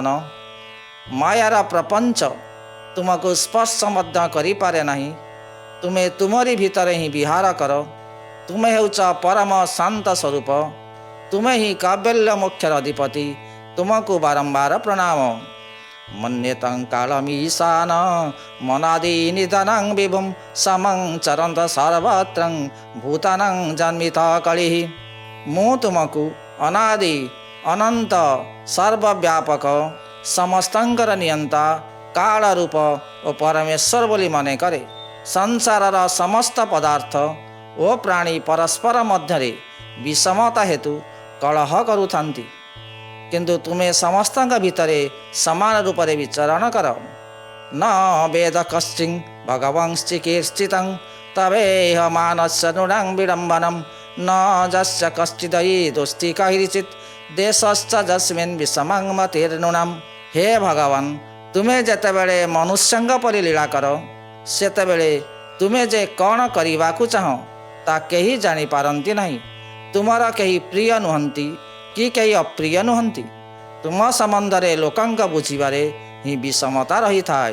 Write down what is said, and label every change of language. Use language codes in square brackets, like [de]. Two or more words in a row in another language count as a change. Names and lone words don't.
[or] ମାୟାର ପ୍ରପଞ୍ଚ ତୁମକୁ ସ୍ପର୍ଶ ମଧ୍ୟ କରିପାରେ ନାହିଁ। ତୁମେ ତୁମରି ଭିତରେ ହିଁ ବିହାର କର। ତୁମେ ହେଉଛ ପରମ ଶାନ୍ତ ସ୍ୱରୂପ। ତୁମେ ହିଁ କୈବଲ୍ୟ ମୋକ୍ଷର ଅଧିପତି। ତୁମକୁ ବାରମ୍ବାର ପ୍ରଣାମ। [sa] मन्यतं कालमीशान मनादि निधनं विभुं समं चरन्त सर्वत्रं भूतानं जन्मित कलिः। [or] ମୁଁ ତୁମକୁ ଅନାଦି ଅନନ୍ତ ସର୍ବବ୍ୟାପକ ସମସ୍ତଙ୍କର ନିୟନ୍ତା କାଳ ରୂପ ଓ ପରମେଶ୍ୱର ବୋଲି ମନେ କରେ। ସଂସାରର ସମସ୍ତ ପଦାର୍ଥ ଓ ପ୍ରାଣୀ ପରସ୍ପର ମଧ୍ୟରେ ବିଷମତା ହେତୁ କଳହ କରୁଥାନ୍ତି, କିନ୍ତୁ ତୁମେ ସମସ୍ତଙ୍କ ଭିତରେ ସମାନ ରୂପରେ ବିଚରଣ କର। [sa] न वेद कश्चिन् भगवंश्चिकीर्षितं तवेह मानस्य नृणां विडम्बनं न जस्य कश्चिदयि कैरिचित् देशश्च जस्मिन् विषमं मतिर्नृणाम्। हे भगवान, [or] ତୁମେ ଯେତେବେଳେ ମନୁଷ୍ୟଙ୍କ ପରି ଲୀଳା କର, ସେତେବେଳେ ତୁମେ ଯେ କ'ଣ କରିବାକୁ ଚାହଁ ତା କେହି ଜାଣିପାରନ୍ତି ନାହିଁ। ତୁମର କେହି ପ୍ରିୟ ନୁହନ୍ତି କି କେହି ଅପ୍ରିୟ ନୁହନ୍ତି। ତୁମ ସମ୍ବନ୍ଧରେ ଲୋକଙ୍କ ବୁଝିବାରେ ହିଁ ବିଷମତା ରହିଥାଏ।